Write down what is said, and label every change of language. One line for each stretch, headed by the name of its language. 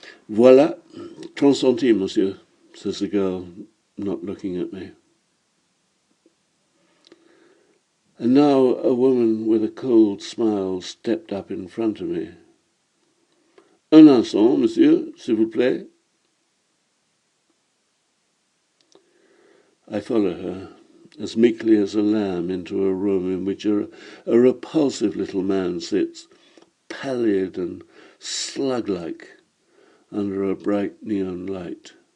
French: Voilà, 30 centimes, monsieur,
English: says the girl, not looking at me. And now a woman with a cold smile stepped up in front of me.
French: Un instant, monsieur, s'il vous plaît.
English: I follow her, as meekly as a lamb, into a room in which a repulsive little man sits, pallid and slug-like, under a bright neon light.